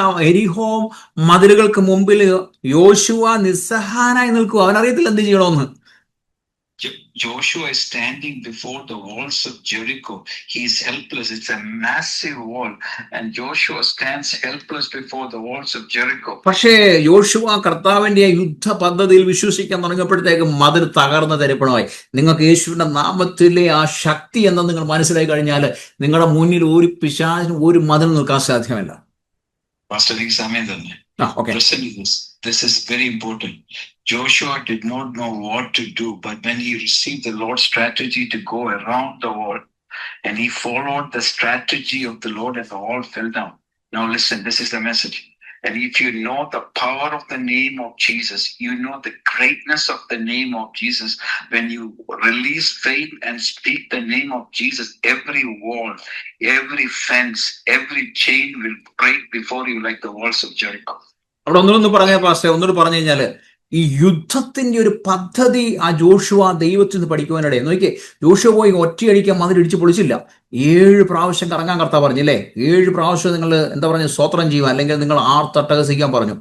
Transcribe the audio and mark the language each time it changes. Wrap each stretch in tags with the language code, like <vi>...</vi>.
<ml>എരിഹോ മതിലുകൾക്ക് മുമ്പിൽ യോശുവ നിസ്സഹായനായി നിൽക്കുക. അവനറിയത്തില്ല എന്ത് ചെയ്യണമെന്ന്.</ml> <en>Joshua is standing before the walls of Jericho. He is helpless. It's a massive wall, and Joshua stands helpless before the walls of Jericho.</en> <ml>പക്ഷേ യോശുവ കർത്താവിന്റെ ആ യുദ്ധ പദ്ധതിയിൽ വിശ്വസിക്കാൻ തുടങ്ങിയപ്പോഴത്തേക്ക് മതിൽ തകർന്ന തരിപ്പണമായി. നിങ്ങൾക്ക് യേശുവിന്റെ നാമത്തിലെ ആ ശക്തി എന്ന് നിങ്ങൾ മനസ്സിലാക്കി കഴിഞ്ഞാൽ നിങ്ങളുടെ മുന്നിൽ ഒരു പിശാചിനും ഒരു മതിൽ നിൽക്കാൻ സാധ്യമല്ല.</ml> <en>Pastor, Okay. listen to this. This is very important. Joshua did not know what to do, but when he received the Lord's strategy to go around the wall, and he followed the strategy of the Lord, and the wall fell down. Now listen, this is the message. And if you know the power of the name of Jesus, you know the greatness of the name of Jesus. When you release faith and speak the name of Jesus, every wall, every fence, every chain will break before you like the walls of Jericho.</en> <ml>അവിടെ ഒന്നുകൂടി പറഞ്ഞ പാസ്റ്റേ, ഒന്നുകൂടി പറഞ്ഞു കഴിഞ്ഞാല് ഈ യുദ്ധത്തിന്റെ ഒരു പദ്ധതി ആ ജോഷുവ ദൈവത്തിൽ നിന്ന് പഠിക്കുവാനിടയിൽ നോക്കിയേ. ജോഷുവ പോയി ഒറ്റയടിക്കാൻ മതിലിടിച്ച് പൊളിച്ചില്ല. 7 പ്രാവശ്യം കറങ്ങാൻ കർത്താവ് പറഞ്ഞില്ലേ? 7 പ്രാവശ്യം നിങ്ങൾ എന്താ പറഞ്ഞ സ്തോത്രം ചെയ്യുക, അല്ലെങ്കിൽ നിങ്ങൾ ആർത്തട്ടഹസിക്കാൻ പറഞ്ഞു.</ml>